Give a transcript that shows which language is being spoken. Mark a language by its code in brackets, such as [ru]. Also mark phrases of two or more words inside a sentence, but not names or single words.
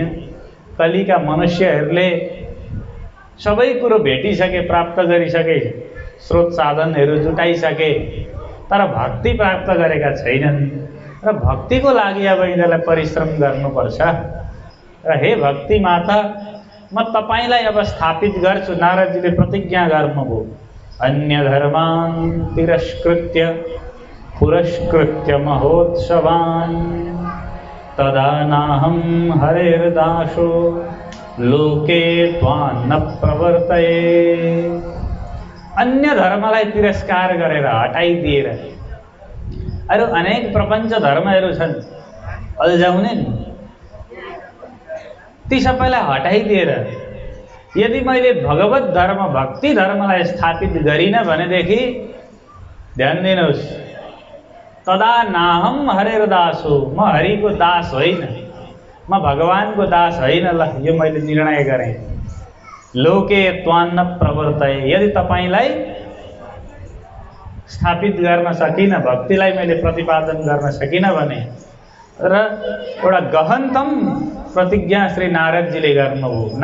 [ne] कलिका मनुष्यहरूले सबै कुरो भेटिसके, प्राप्त गरिसके, स्रोत साधनहरू जुटाइसके, तर भक्ति प्राप्त गरेका छैनन्। र भक्तिको लागि अब यिनीहरूलाई परिश्रम गर्नुपर्छ। र हे भक्ति माता, म तपाईलाई अब स्थापित गर्छु। नारदजीले प्रतिज्ञा गर्नुभयो। [sa] अन्य धर्मान् तिरस्कृत्य पुरस्कृत्य महोत्सवान् तदा नाहं हरेर्दासो लोके त्वान्न प्रवर्तये। [ne] अन्य धर्मलाई तिरस्कार गरेर, हटाइदिएर, अरू अनेक प्रपञ्च धर्महरू छन् अल्झाउने नि, ती सबैलाई हटाइदिएर यदि मैले भगवत धर्म, भक्ति धर्मलाई स्थापित गरिनँ भनेदेखि ध्यान दिनुहोस्, [sa] तदा नाहम हरेर दास [ne] हो, म हरिको दास होइन, म भगवानको दास होइन। ल, यो मैले निर्णय गरेँ। [sa] लोके त्वान्न प्रवर्तये, [ne] यदि तपाईलाई स्थापित गर्न सकिनँ, भक्तिलाई मैले प्रतिपादन गर्न सकिनँ भने, र एउटा गहनतम प्रतिज्ञा श्री नारदजीले गर्नुभयो।